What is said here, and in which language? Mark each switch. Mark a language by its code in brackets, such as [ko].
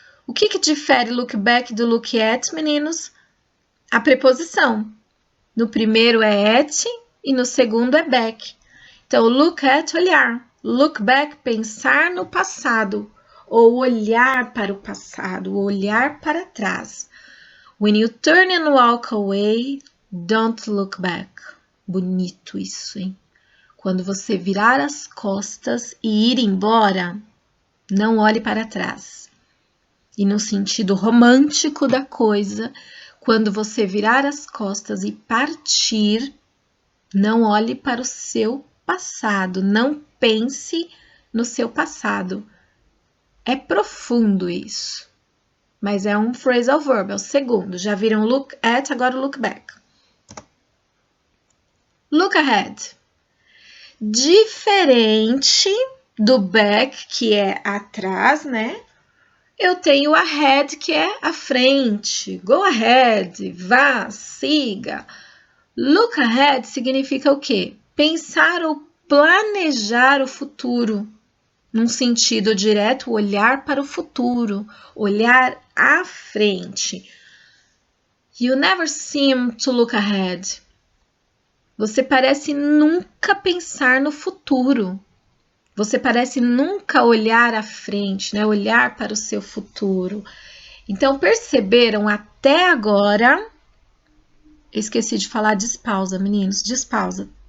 [pt] O que difere look back do look at, meninos? A preposição. No primeiro é at e no segundo é back. Então, look at, olhar. Look back, pensar no passado. Ou olhar para o passado, olhar para trás. [en] When you turn and walk away, don't look back. [pt] Bonito isso, hein? Quando você virar as costas e ir embora, não olhe para trás. E no sentido romântico da coisa, quando você virar as costas e partir, não olhe para o seu passado, não pense no seu passado. É profundo isso, mas é um phrasal verb, é o segundo. Já viram look at, agora look back. Look ahead. Diferente do back, que é atrás, né? Eu tenho ahead, que é à frente. [en] Go ahead, [pt] vá, siga. Look ahead significa o quê? Pensar ou planejar o futuro. Num sentido direto, olhar para o futuro, olhar à frente. [en] You never seem to look ahead. [pt] Você parece nunca pensar no futuro. Você parece nunca olhar à frente, né? Olhar para o seu futuro. Então, perceberam até agora... Esqueci de falar despausa, meninos. Despausa.